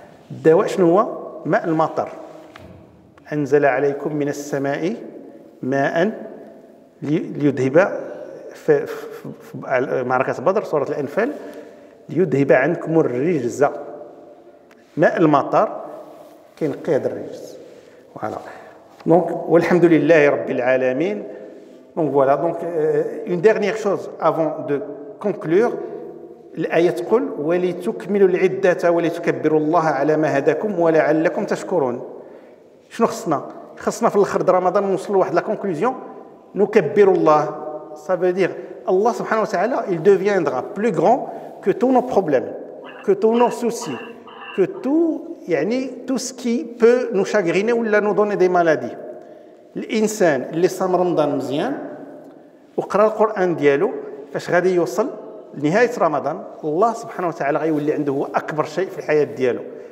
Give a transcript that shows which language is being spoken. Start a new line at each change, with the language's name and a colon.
Arabic: الدواء شنو هو؟ ماء المطر. انزل عليكم من السماء ماء ليذهب في معركة بدر سورة الأنفال ليذهب عنكم الرجز. ماء المطر كينقي هذا الرجز.
French: فوالا. دونك
Arabic: والحمد لله رب العالمين.
French: دونك فوالا. دونك une dernière chose avant de conclure.
Arabic: الآية تقول ولتكملوا العدة ولتكبروا الله على ما هداكم ولعلكم تشكرون. شنو خصنا؟ خصنا في الاخر رمضان نوصلوا لواحد
French: لا كونكلوزيون
Arabic: نكبر الله.
French: Ça veut dire Allah subhanahu wa ta'ala il deviendra plus grand que tous nos problèmes, que tous nos soucis, que tout ce qui peut nous chagriner ou nous donner des maladies.
Arabic: الانسان اللي صام رمضان مزيان وقرا القران ديالو فاش غادي يوصل لنهايه رمضان الله سبحانه وتعالى غيولي عنده هو اكبر شيء في الحياه ديالو.